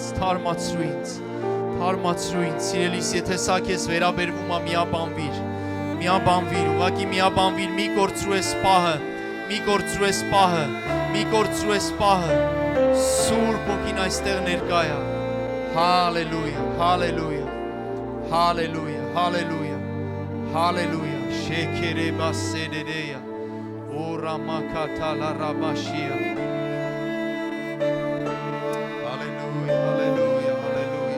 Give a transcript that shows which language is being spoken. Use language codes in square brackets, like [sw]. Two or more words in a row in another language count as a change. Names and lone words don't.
[hy] ինձ սիրելիս եթե սա քեզ վերաբերվում է միաբանվիր ուղղակի միաբանվիր մի կորցրու ես պահը Սուրբ Հոգին այստեղ ներկա է հալելույա Şekere bassenereya ora makatala rabashia Hallelujah